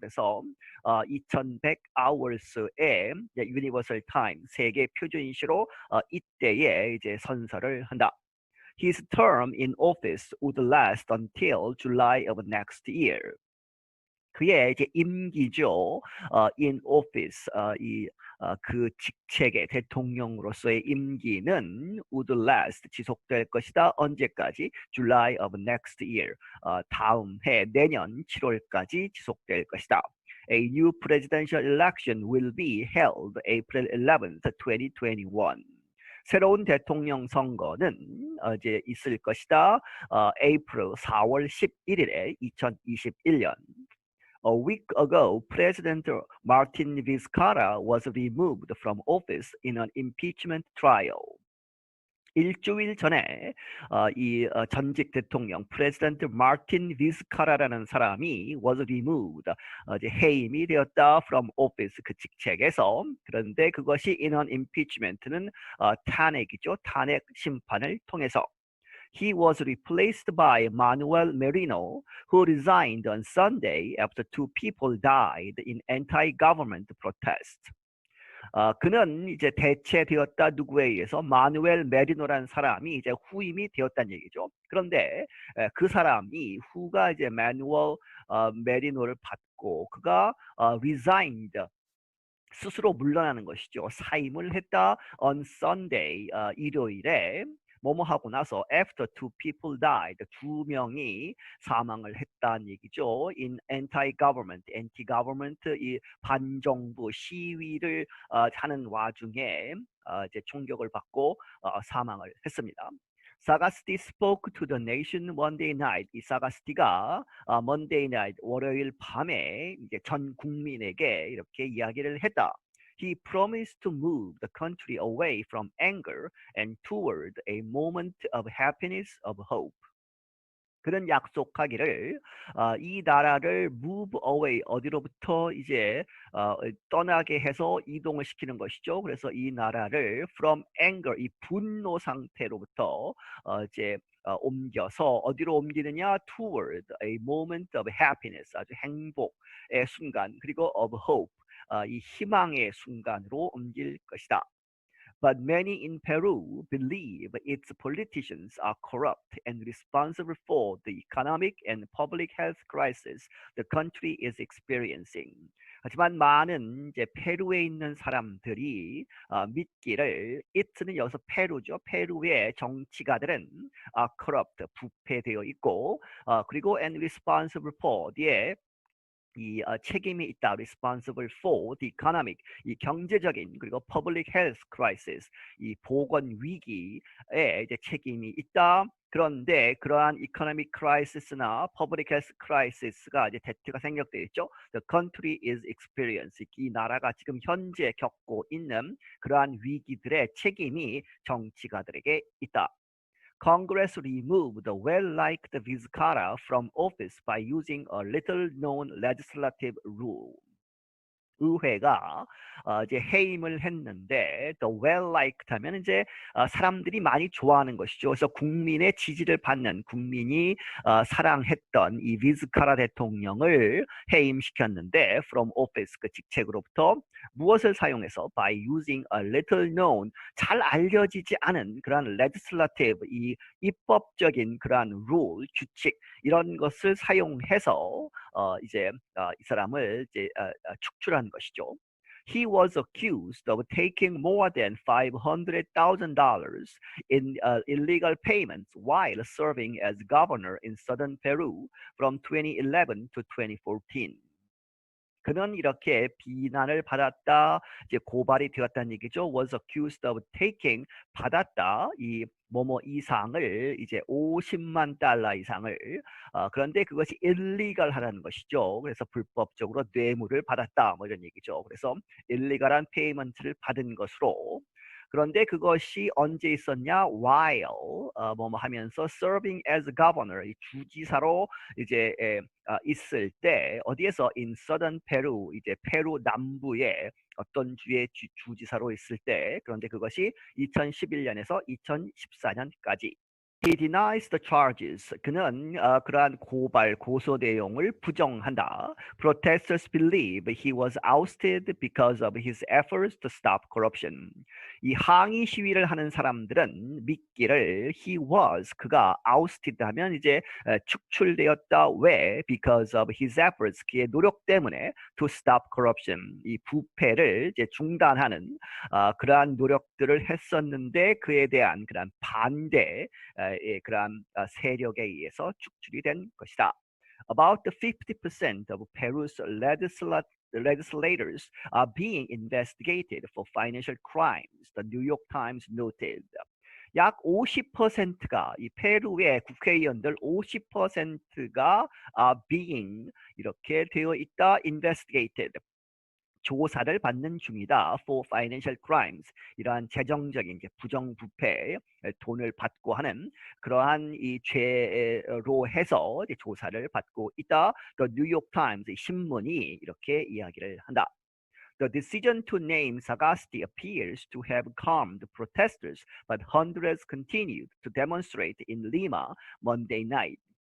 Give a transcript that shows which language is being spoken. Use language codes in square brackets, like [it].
[ko] 그래서 2100 [en] hours의 universal time [ko] 세계 표준시로 이때에 이제 선서를 한다. [en] His term in office would last until July of next year. [ko] 그의 이제 임기죠. [en] in office [ko] 그 직책의 대통령으로서의 임기는 [en] would last [ko] 지속될 것이다. 언제까지? [en] July of next year. [ko] 다음 해 내년 7월까지 지속될 것이다. [en] A new presidential election will be held April 11th, 2021. [ko] 새로운 대통령 선거는 이제 있을 것이다. April 4월 11일에 2021년. [en] A week ago, President Martin Vizcarra was removed from office in an impeachment trial. [ko] 일주일 전에 이 전직 대통령 프레지던트 마틴 비스카라라는 사람이 [en] was removed [ko] 이제 해임이 되었다 [en] from office [ko] 그 직책에서 그런데 그것이 [en] in an impeachment는 [ko] 탄핵이죠. 탄핵 심판을 통해서 [en] He was replaced by Manuel Merino, who resigned on Sunday after two people died in anti-government protests. [ko] 그는 이제 대체되었다 누구에 의해서 마누엘 메리노라는 사람이 이제 후임이 되었다는 얘기죠. 그런데 그 사람이 후가 이제 마누엘 메리노를 받고 그가 resigned 스스로 물러나는 것이죠. 사임을 했다 [en] on Sunday [ko] 일요일에 뭐뭐 하고 나서 [en] after two people died [ko] 두 명이 사망을 했다는 얘기죠. [en] in anti-government [ko] 이 반정부 시위를 하는 와중에 이제 총격을 받고 사망을 했습니다. [en] Sagasti spoke to the nation Monday night. [ko] 이 사가스티가 [en] Monday night [ko] 월요일 밤에 이제 전 국민에게 이렇게 이야기를 했다. [en] He promised to move the country away from anger and toward a moment of happiness of hope. [ko] 그는 약속하기를 이 나라를 [en] move away [ko] 어디로부터 이제 떠나게 해서 이동을 시키는 것이죠. 그래서 이 나라를 [en] from anger [ko] 이 분노 상태로부터 이제 옮겨서 어디로 옮기느냐 [en] toward a moment of happiness [ko] 아주 행복의 순간 그리고 [en] of hope [ko] 이 희망의 순간으로 옮길 것이다. [en] But many in Peru believe its politicians are corrupt and responsible for the economic and public health crisis the country is experiencing. [ko] 하지만 많은 이제 페루에 있는 사람들이 믿기를 it는 여기서 페루죠. 페루의 정치가들은 corrupt 부패되어 있고 그리고 [en] and responsible for [ko] 뒤에 이 책임이 있다. [en] responsible for the economic [ko] 이 경제적인 그리고 [en] public health crisis [ko] 이 보건 위기에 이제 책임이 있다. 그런데 그러한 [en] economic crisis나 public health crisis가 [ko] 이제 대트가 생략되어 있죠. [en] The country is experiencing [ko] 이 나라가 지금 현재 겪고 있는 그러한 위기들의 책임이 정치가들에게 있다. [en] Congress removed the well-liked Vizcarra from office by using a little-known legislative rule. [ko] 의회가 이제 해임을 했는데 [en] the well-liked [ko] 하면 이제 사람들이 많이 좋아하는 것이죠. 그래서 국민의 지지를 받는 국민이 사랑했던 이 비즈카라 대통령을 해임시켰는데 [en] from office [ko] 그 직책으로부터 무엇을 사용해서 [en] by using a little known [ko] 잘 알려지지 않은 그러한 legislative 이 입법적인 그러한 rule 규칙 이런 것을 사용해서 이제 이 사람을 이제 축출한 것이죠. [en] He was accused of taking more than $500,000 in illegal payments while serving as governor in southern Peru from 2011 to 2014. [ko] 그는 이렇게 비난을 받았다, 이제 고발이 되었다는 얘기죠. [en] Was accused of taking [ko] 받았다 이 뭐뭐 이상을 이제 50만 달러 이상을 그런데 그것이 illegal하다는 것이죠. 그래서 불법적으로 뇌물을 받았다 뭐 이런 얘기죠. 그래서 illegal한 페이먼트를 받은 것으로 그런데 그것이 언제 있었냐? While 뭐뭐 하면서 [en] serving as governor [ko] 이 주지사로 이제 있을 때 어디에서 [en] in southern Peru [ko] 이제 페루 남부의 어떤 주의 주지사로 있을 때 그런데 그것이 2011년에서 2014년까지 [en] He denies the charges. [ko] 그는 그러한 고발, 고소 내용을 부정한다. [en] Protesters believe he was ousted because of his efforts to stop corruption. [ko] 이 항의 시위를 하는 사람들은 믿기를 [en] he was, [ko] 그가 ousted 하면 이제 축출되었다. 왜? [en] Because of his efforts, [ko] 그의 노력 때문에 [en] to stop corruption, [ko] 이 부패를 이제 중단하는 그러한 노력들을 했었는데 그에 대한 그러한 반대 그러한 세력에 의해서 축출이 된 것이다. [en] About 50% of Peru's legislators are being investigated for financial crimes, the New York Times noted. [ko] 약 50%가 이 페루의 국회의원들 50%가 [en] being [ko] 이렇게 되어 있다, [en] investigated. [ko] 조사를 받는 중이다. [en] For financial crimes [ko] 이러한 재정적인 이제 부정부패 돈을 받고 하는 그러한 이 죄로 해서 이제 조사를 받고 있다. The New York Times 신문이 이렇게 이야기를 한다. [en] The decision to name Sagasti appears to have calmed protesters, but hundreds continued to demonstrate in Lima Monday night.